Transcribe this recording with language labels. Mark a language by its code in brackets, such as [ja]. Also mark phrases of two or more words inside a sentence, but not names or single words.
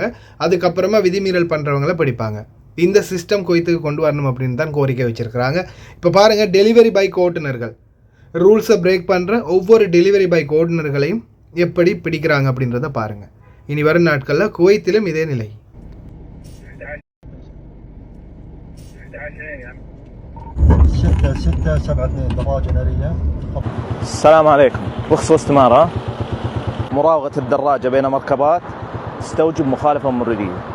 [ta] அதுக்கப்புறமா விதிமீறல் பண்ணுறவங்கள பிடிப்பாங்க. இந்த சிஸ்டம் குவைத்துக்கு கொண்டு வரணும் அப்படின்னு தான் கோரிக்கை வச்சுருக்கிறாங்க. இப்போ பாருங்கள், [en] delivery bike [ta] ஓட்டுநர்கள் ரூல்ஸை பிரேக் பண்ணுற ஒவ்வொரு [en] delivery bike [ta] ஓட்டுநர்களையும் எப்படி பிடிக்கிறாங்க அப்படின்றத பாருங்கள். இனி வரும் நாட்களில் குவைத்திலும் இதே நிலை. [ar] السلام عليكم. رخصة واستمارة مراوغة الدراجة بين مركبات تستوجب مخالفة مرورية.